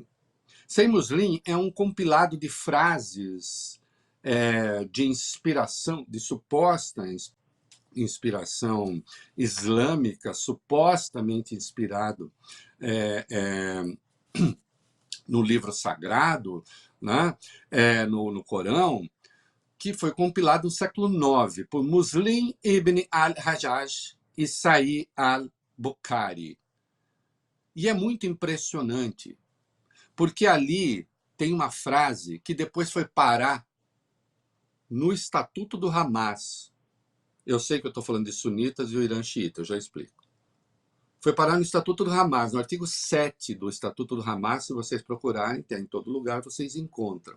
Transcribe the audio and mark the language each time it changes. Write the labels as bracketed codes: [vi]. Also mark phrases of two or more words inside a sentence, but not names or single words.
[pt] Sahih Muslim é um compilado de frases de inspiração, de suposta inspiração islâmica, supostamente inspirado no livro sagrado, né? No Corão, que foi compilado no século IX por Muslim ibn al-Hajjaj e Sahih al-Bukhari. E é muito impressionante, porque ali tem uma frase que depois foi parar no Estatuto do Hamas. Eu sei que eu estou falando de sunitas e o Irã xiita, eu já explico. Foi parar no Estatuto do Hamas, no artigo 7 do Estatuto do Hamas, se vocês procurarem, tem em todo lugar, vocês encontram.